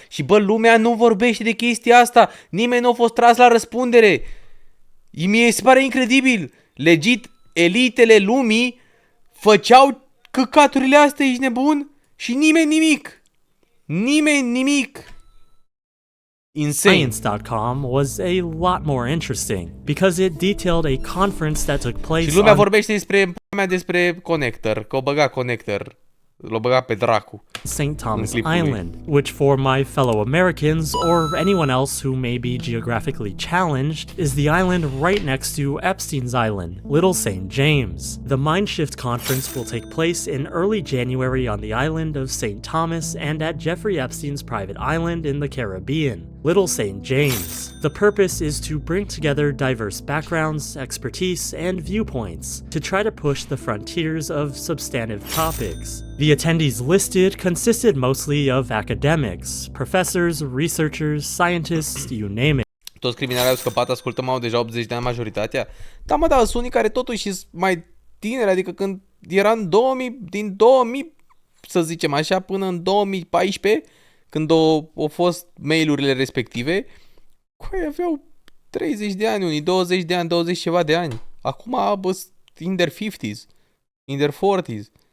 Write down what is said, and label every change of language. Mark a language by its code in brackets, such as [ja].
[ro] Și bă, lumea nu vorbește de chestia asta. Nimeni nu a fost tras la răspundere. Mie se pare incredibil. Legit, elitele lumii făceau căcaturile astea, ești nebun? Și nimeni nimic. Nimeni nimic. Insane. [en] Science.com was a lot more interesting because it detailed a conference that took place. [ro] Și lumea vorbește despre Connector, că o băga Connector. L-a băgat pe dracu. [en] St. Thomas [ro] clipul lui. [en] Island, which for my fellow Americans or anyone else who may be geographically challenged is the island right next to Epstein's Island, Little St. James. The Mindshift conference will take place in early January on the island of St. Thomas and at Jeffrey Epstein's private island in the Caribbean, Little St. James. The purpose is to bring together diverse backgrounds, expertise, and viewpoints to try to push the frontiers of substantive topics. The attendees listed consisted mostly of academics, professors, researchers, scientists, you name it. [ro] Toți criminalii au scăpat, ascultăm, au deja 80 de ani majoritatea. Da, mă, sunt unii care totuși sunt mai tineri, adică când era în 2000, din 2000, să zicem așa, până în 2014, când au fost mail-urile respective, aveau 30 de ani, unii 20 de ani, 20 ceva de ani. Acum, bă, [en] in their 50s, in their 40s.